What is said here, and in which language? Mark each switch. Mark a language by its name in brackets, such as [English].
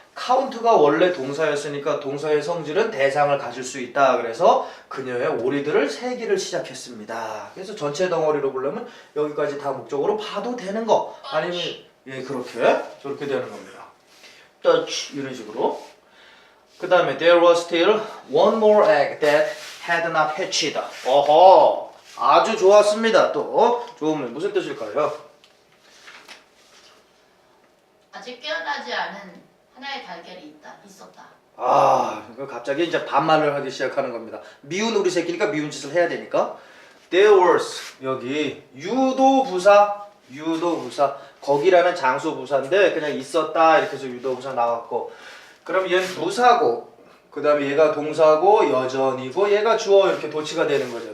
[Korean] 카운트가 원래 동사였으니까 동사의 성질은 대상을 가질 수 있다. 그래서 그녀의 오리들을 세기를 시작했습니다. 그래서 전체 덩어리로 보려면 여기까지 다 목적으로 봐도 되는 거 아니면 예 그렇게 저렇게 되는 겁니다. touch 이런 식으로. 그 다음에 [English] there was still one more egg that had not hatched. [Korean] 어허 아주 좋았습니다. 또 좋으면 무슨 뜻일까요? 아직 깨어나지 않은 하나의 달걀이 있었다. 아, 갑자기 이제 반말을 하기 시작하는 겁니다. 미운 우리 새끼니까 미운 짓을 해야 되니까. There was 여기 유도부사 거기라는 장소 부사인데 그냥 있었다 이렇게 해서 유도부사 나왔고 그럼 얘는 부사고 그 다음에 얘가 동사고 여전이고 얘가 주어 이렇게 도치가 되는 거죠.